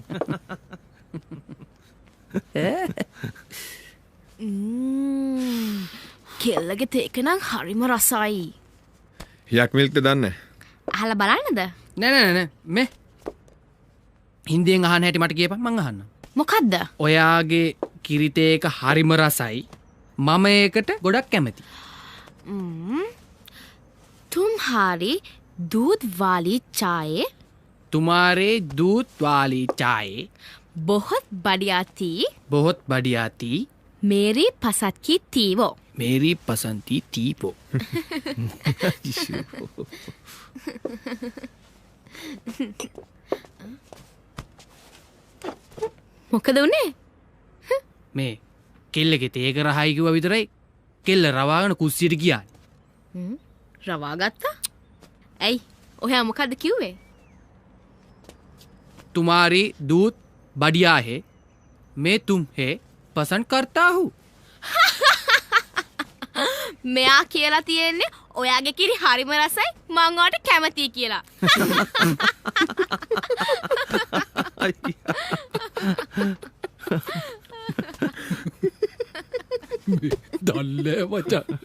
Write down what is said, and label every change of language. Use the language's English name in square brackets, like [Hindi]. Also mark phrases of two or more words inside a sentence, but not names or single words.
[Sinhala] කෙල්ලගේ තේක නම් හරිම රසයි. යක් මිල්ක්ද දන්නේ? අහලා බලන්නද? නෑ මේ හින්දියෙන් අහන්න හැටි මට කියපන් මං අහන්න. මොකද්ද? ඔයාගේ කිරිතේ එක හරිම රසයි. මම ඒකට ගොඩක් කැමති. [Hindi] तुम्हारी दूध वाली चाय तुम्हारे दूध वाली चाय बहुत बढ़िया थी. बहुत बढ़िया थी. मेरी पसंद की थी वो. मेरी पसंद थी वो. [Sinhala] මොකද උනේ? මේ කෙල්ලගේ තේක රහයි කිව්වා විතරයි කෙල්ල රවාගෙන කුස්සියට ගියා. රවා ගත්තා? ඇයි? ඔයා මොකද්ද කිව්වේ? [Hindi] तुम्हारी दूध बढ़िया है. मैं तुम्हें पसंद करता हूँ. [Sinhala] මෙයා කියලා තියෙන්නේ ඔයාගේ කිරි හරිම රසයි මං ඔයාට කැමතියි කියලා. දල්ලේ මචං.